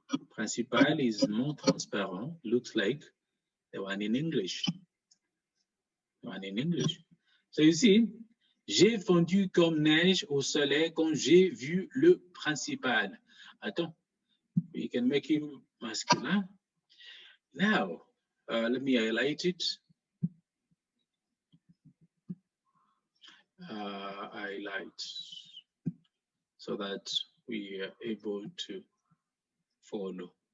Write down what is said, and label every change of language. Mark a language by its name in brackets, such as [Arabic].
[English] Principal is more transparent, looks like the one in English. So you see, [French] j'ai fondu comme neige au soleil quand j'ai vu le principal. Attends, [English] we can make him masculine. Now, let me highlight it. Highlight so that we are able to follow.